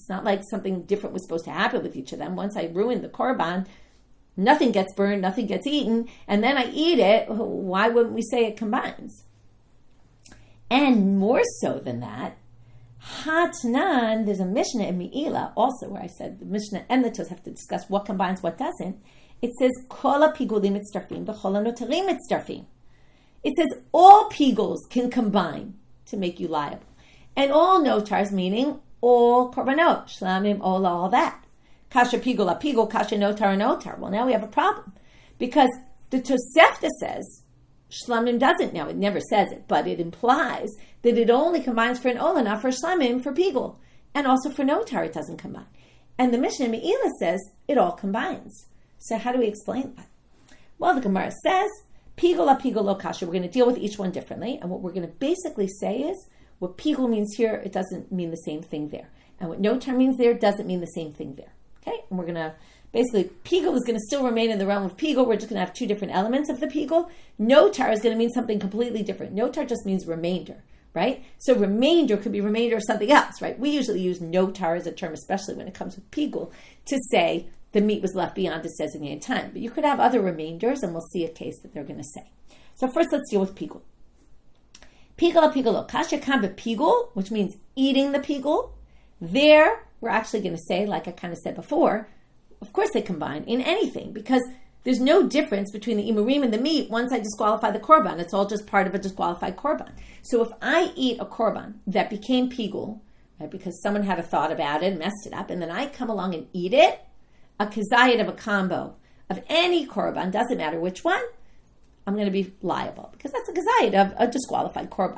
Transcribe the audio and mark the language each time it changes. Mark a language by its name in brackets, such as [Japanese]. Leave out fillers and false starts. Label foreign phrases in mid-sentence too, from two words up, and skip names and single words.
[English] It's not like something different was supposed to happen with each of them. Once I ruined the korban, nothing gets burned, nothing gets eaten, and then I eat it. Why wouldn't we say it combines? And more so than that, Hatnan, there's a Mishna in Meila also where I said the Mishna and the Tos have to discuss what combines, what doesn't. It says, [Hebrew] כל הפיגולים מצטרפין וכל הנותרים מצטרפין. [English] It says all piguls can combine to make you liable. And all notars, meaning all [Hebrew] קרבנות, שלמים, עולה, [English] all that. [Aramaic] קשיא פיגול אפיגול, קשיא נותר אנותר. [English] Well, now we have a problem. Because the Tosefta says, shlamim doesn't now. It never says it, but it implies that it only combines for an ola, not for shlamim, for pigul. And also for notar, it doesn't combine. And the Mishna Meila says it all combines. So how do we explain that? Well, the Gemara says, [Aramaic] פיגול לפיגול לא קשיא. [English] We're going to deal with each one differently. And what we're going to basically say is, what pigul means here, it doesn't mean the same thing there. And what notar means there, doesn't mean the same thing there. Okay? And we're going to, basically, pigul is going to still remain in the realm of pigul. We're just going to have two different elements of the pigul. Notar is going to mean something completely different. Notar just means remainder, right? So remainder could be remainder of something else, right? We usually use notar as a term, especially when it comes with pigul, to say the meat was left beyond its designated time. But you could have other remainders, and we'll see a case that they're going to say. So first, let's deal with pigul. [Aramaic] פיגול פיגול קשיא כאן פיגול, [English] which means eating the pigul. There, we're actually going to say, like I kind of said before, of course they combine in anything, because there's no difference between the imurim and the meat once I disqualify the korban. It's all just part of a disqualified korban. So if I eat a korban that became pigul, right, because someone had a thought about it and messed it up, and then I come along and eat it, a kazayit of a combo of any korban, doesn't matter which one, I'm going to be liable, because that's a kazayit of a disqualified korban.